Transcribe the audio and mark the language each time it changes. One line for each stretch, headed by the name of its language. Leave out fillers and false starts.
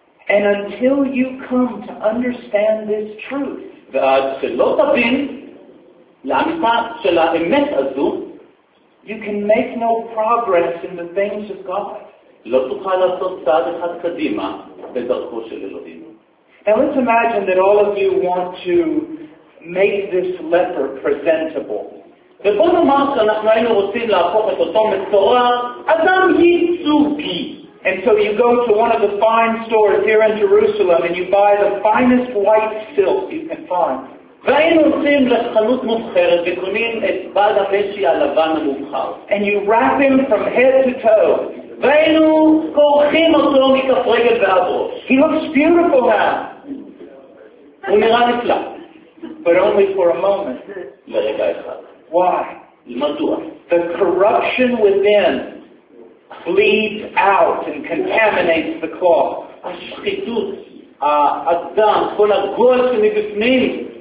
English: And until you come to understand this truth,
Hebrew: ועד שלא תבין לאמיתה של האמת הזו,
English: you can make no progress in the things of God.
Hebrew: לא תוכל לעשות צעד אחד קדימה בדרכו של אלוהים.
English: Now let's imagine that all of you want to make this leper presentable.
Hebrew: ובוא נאמר שאנחנו היינו רוצים להפוך את אותו מצורע אדם ייצוגי.
English: And so you go to one of the fine stores here in Jerusalem and you buy the finest white silk you can find.
Hebrew: והיינו עושים לחנות מוסחרת וקונים את בד הפשי הלבן המובחר.
English: And you wrap him from head to toe.
Hebrew: והיינו כורכים אותו מכף רגל ועד ראש.
English: He looks beautiful now.
Hebrew: הוא נראה נפלא.
English: But only for a moment.
Hebrew: לרגע אחד.
English: Why?
Hebrew: מדוע?
English: The corruption within bleeds out and contaminates the cloth.
Hebrew: השחיתות, האדם, כל הגול שמבפנים,